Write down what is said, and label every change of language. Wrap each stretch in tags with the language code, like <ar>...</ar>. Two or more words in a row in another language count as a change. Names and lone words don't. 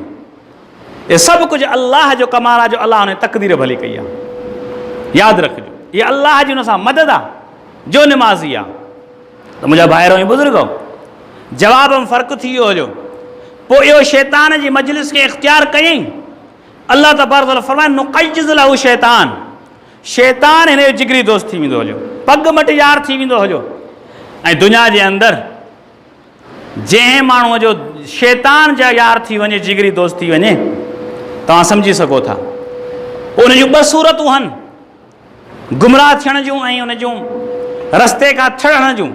<sd>ये सभु कुझु अल्लाह जो कमाल आहे जो अल्लाह हुन तक़दीर भली कई आहे। यादि रखिजो, ये अल्लाह जी हुन सां मदद आहे जो निमाज़ी आहे। त मुंहिंजा भाइरो ऐं बुज़ुर्गो, जवाब में फ़र्क़ु थी वियो हुयो। पोइ इहो शैतान जी मजलिस खे इख़्तियार कयईं। अल्लाह</sd> <ar>تبارك وتعالى</ar> <sd>फरमाए</sd> <ar>نقيض له شيطانا,</ar> <sd>शैतान हिन जो जिगरी दोस्त थी वेंदो हुयो, पग मटियार थी वेंदो हुयो। ऐं दुनिया जे अंदरि जंहिं माण्हूअ जो शैतान जा यार थी वञे, जिगरी दोस्त थी वञे, तव्हां सम्झी सघो था। पोइ उन जूं ॿ सूरतूं आहिनि, गुमराह थियण जूं ऐं उन जूं रस्ते खां थियण जूं।</sd>